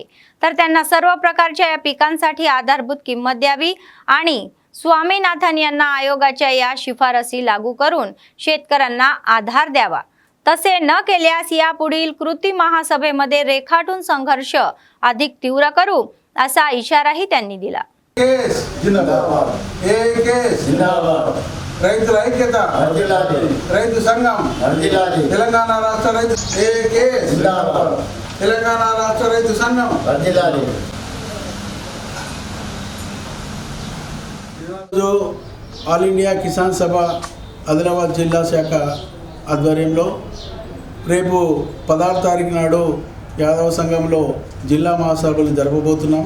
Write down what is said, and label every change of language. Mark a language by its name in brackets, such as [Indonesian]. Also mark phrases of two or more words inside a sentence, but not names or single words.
[Marathi] तर त्यांना सर्व प्रकारच्या या पिकांसाठी आधारभूत किंमत द्यावी आणि स्वामीनाथन यांना आयोगाच्या या शिफारसी लागू करून शेतकऱ्यांना आधार द्यावा. तसे न केल्यास यापुढील कृती महासभेमध्ये रेखाटून संघर्ष अधिक तीव्र करू असा इशाराही त्यांनी दिला. [Telugu] రైతుల ఐక్యత, రైతు సంఘం, తెలంగాణ రాష్ట్ర రైతు తెలంగాణ రాష్ట్ర రైతు సంఘం. ఈరోజు ఆల్ ఇండియా కిసాన్ సభ ఆదిలాబాద్ జిల్లా శాఖ ఆధ్వర్యంలో రేపు 16 తారీఖు నాడు యాదవ సంఘంలో జిల్లా మహాసభలు జరపబోతున్నాం.